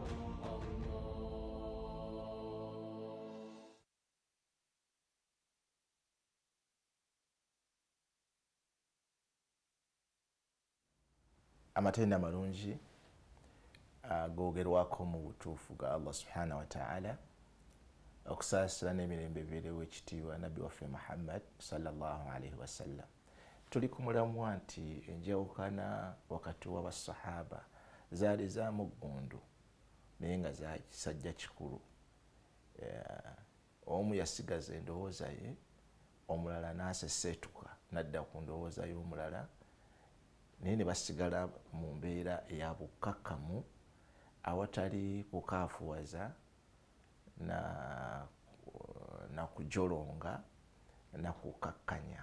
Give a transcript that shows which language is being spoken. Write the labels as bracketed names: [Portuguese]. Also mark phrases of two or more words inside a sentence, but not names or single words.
[Ganda] amatenda amalungi agogerwako mu butuufu ga Allah [Arabic] سبحانه وتعالى [Ganda] okusaasira n'emirembe ebirewo ekitiibwa nabbi waffe Muhammad [Arabic] صلى الله عليه وسلم. [Ganda] Tuli ku mulamwa nti enjawukana wakati w'abasahaba zaali za muggundu naye nga za kisajja kikulu. Omu yasigaza endowooza ye, omulala n'aseseetuka n'adda ku ndowooza y'omulala, naye ne basigala mu mbeera eya bukkakkamu awatali kukaafuwaza na kujolonga na kukakkanya.